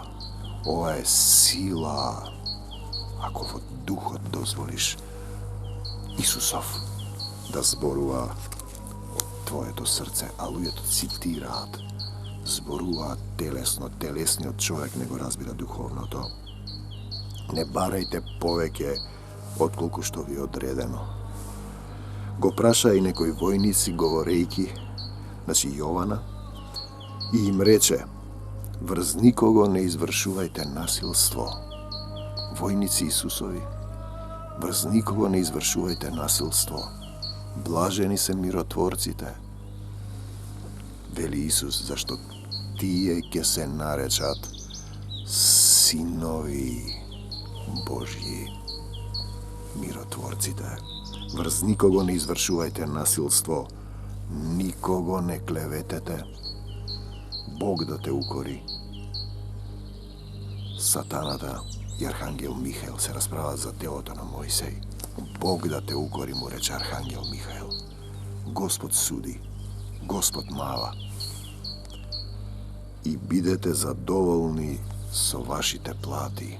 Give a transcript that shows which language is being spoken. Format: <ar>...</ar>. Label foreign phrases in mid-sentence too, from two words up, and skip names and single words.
<mk>Ова е сила, ако во духот дозволиш Исусов да зборува од твоето срце, а луѓето цитираат, зборуваат телесно, телесниот човек не го разбира духовното. Не барајте повеќе отколку што ви е одредено. Го праша и некои војници говорејќи, значи Јована, И им рече, врз никого не извршувајте насилство. Војници Исусови, врз никого не извршувајте насилство. Блажени се миротворците. Вели Исус, зашто тие ќе се наречат синови Божји. Миротворците. Врз никого не извршувајте насилство. Никого не клеветете. Бог да те укори. Sataната и Архангел Михаил се расправат за телото на Мојсей. Бог да те укори, му рече Архангел Михаил. Господ суди, Господ мава. И бидете задоволни со вашите плати.</mk>